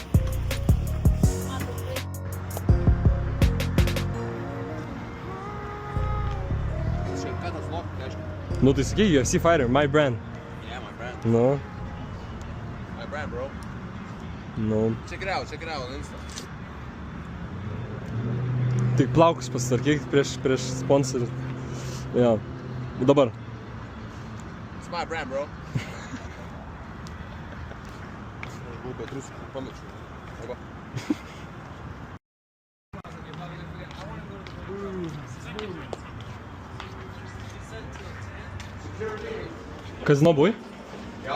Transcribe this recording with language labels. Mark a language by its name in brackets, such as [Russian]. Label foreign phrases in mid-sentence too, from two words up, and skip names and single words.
[Russian] Ну ты [English] sakei, UFC fighter, my brand. Yeah, my brand. No. My brand, bro. [Lithuanian] Nu. [English] Check it out on Insta. [Lithuanian] Tik plaukus pasitvarkyk prieš sponsorių. Jo. Dabar. [English] It's my brand, bro. [Lithuanian] Lūko trusų pamečiu. Arba. Kazino buvai? Jo.